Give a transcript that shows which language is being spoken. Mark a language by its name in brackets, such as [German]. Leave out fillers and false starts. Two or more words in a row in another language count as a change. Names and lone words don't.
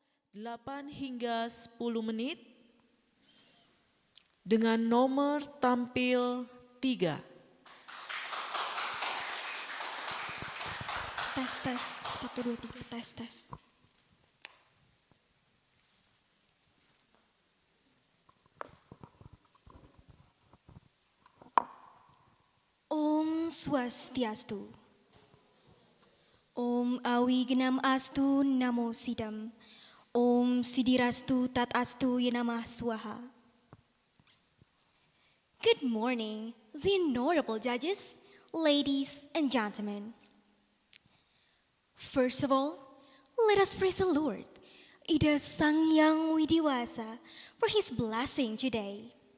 [Indonesian] 8 hingga 10 menit dengan nomor tampil 3. Tes, tes. 1, 2, 3, tes, tes. [Sanskrit] Om Swastiastu. Om Awignam Astu Namo Sidam. Om Sidirastu Tat Astu Yanamah Swaha. [English] Good morning, the honorable judges, ladies and gentlemen. First of all, let us praise the Lord, Ida Sangyang Widiwasa, for his blessing today.